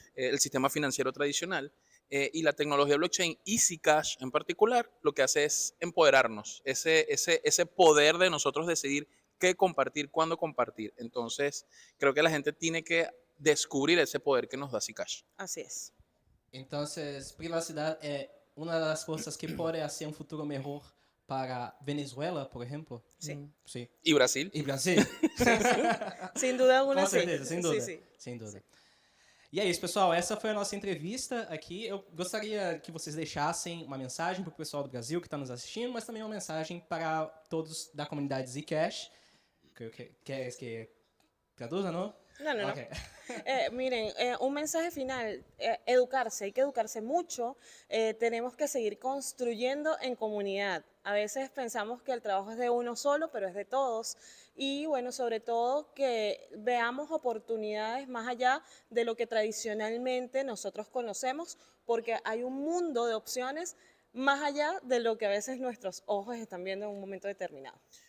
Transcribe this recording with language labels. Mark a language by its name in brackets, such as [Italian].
[Spanish] El sistema financiero tradicional y la tecnología blockchain y Zcash en particular, lo que hace es empoderarnos, ese poder de nosotros decidir qué compartir, cuándo compartir. Entonces, creo que la gente tiene que descubrir ese poder que nos da Zcash. Así es. [Portuguese] Entonces, privacidade é uma das coisas que pode ser um futuro melhor para Venezuela, por exemplo? [Spanish] Sí. [Portuguese] Sim. [Spanish] ¿Y Brasil? [Portuguese] E Brasil? [Spanish] Sin duda alguna, [Portuguese] Com certeza, [Spanish] sí. [Portuguese] sem dúvida. [Spanish] Sí, sí. [Portuguese] Sem dúvida. E é isso, pessoal. Essa foi a nossa entrevista aqui. Eu gostaria que vocês deixassem uma mensagem para o pessoal do Brasil que está nos assistindo, mas também uma mensagem para todos da comunidade Zcash. [Spanish] ¿Quieres que traduza, no? No. Okay. Miren, un mensaje final, educarse, hay que educarse mucho, tenemos que seguir construyendo en comunidad. A veces pensamos que el trabajo es de uno solo, pero es de todos. y bueno, sobre todo que veamos oportunidades más allá de lo que tradicionalmente nosotros conocemos, porque hay un mundo de opciones más allá de lo que a veces nuestros ojos están viendo en un momento determinado.